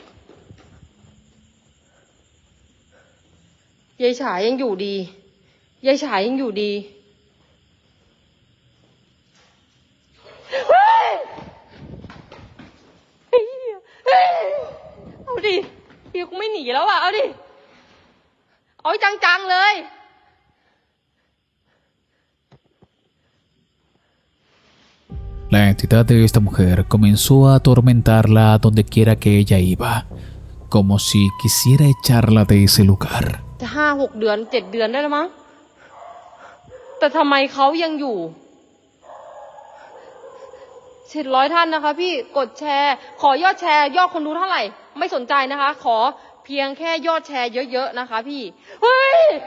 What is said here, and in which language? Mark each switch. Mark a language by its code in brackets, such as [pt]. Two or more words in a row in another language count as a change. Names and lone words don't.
[th] ยายฉายยังอยู่ดียายฉายยังอยู่ดีเอาดิเฮียกูไม่หนีแล้วอ่ะเอาดิเอาจังๆเลย [es] La entidad de esta mujer comenzó a atormentarla a donde quiera que ella iba, como si quisiera echarla de ese lugar. [th] จะ5-6 เดือน7 เดือนได้แล้วมั้งแต่ทำไมเขายังอยู่700 ท่านนะคะพี่กดแชร์ขอยอดแชร์ยอดคนดูเท่าไหร่ไม่สนใจนะคะขอเพียงแค่ยอดแชร์เยอะๆนะคะพี่เฮ้ย